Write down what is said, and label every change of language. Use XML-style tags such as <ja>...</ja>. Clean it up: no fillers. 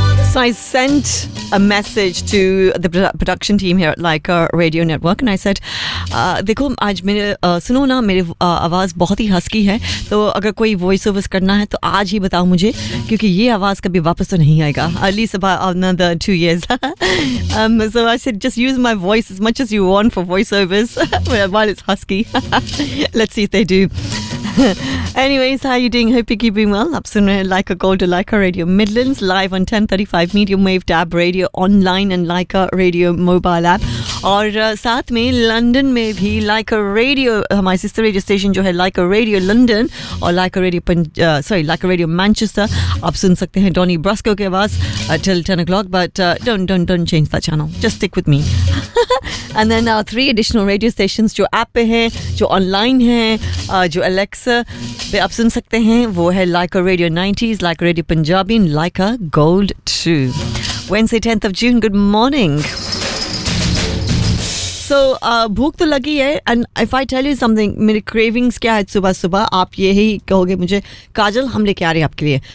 <en>So I sent a message to the production team here at Leica Radio Network, and I said,</en> <hi>"देखो, आज मेरे सुनो ना, मेरे आवाज़ बहुत ही husky है. तो अगर कोई voiceovers करना है, तो आज ही बताओ मुझे, क्योंकि ये आवाज़ कभी वापस तो नहीं आएगा.</hi> <en>At least about another 2 years." So I said, "Just use my voice as much as you want for voiceovers while it's husky. Let's see if they do." Anyways, how are you doing? Hope you're keeping well. Up soon, Leica Gold, Leica Radio Midlands, live on 1035, medium wave, DAB radio, online, and Leica Radio mobile app. And</en> <hi>साथ में, London में भी,</hi> <en>Leica Radio, my sister radio station,</en> <hi>जो है</hi> <en>Leica Radio London, or Leica Radio Manchester,</en> <hi>आप सुन सकते हैं</hi> <en>Donny Brasco</en> <hi>के आवाज़</hi> <en>till 10 o'clock, but don't change that channel. Just stick with me. And then our 3 additional radio stations,</en> <hi>जो app पे हैं, जो online हैं, जो Alexa पे आप सुन सकते हैं, वो है</hi> <en>Leica Radio 90s, Leica Radio Punjabi, and Leica Gold 2. Wednesday, 10th of June, good morning.</en> <hi>So, भूख तो लगी है,</hi> <en>and if I tell you something,</en> <hi>मेरे cravings क्या है सुबह सुबह, आप येही कहोगे मुझे, काजल, हम लेके आ रहे आपके लिए.</hi>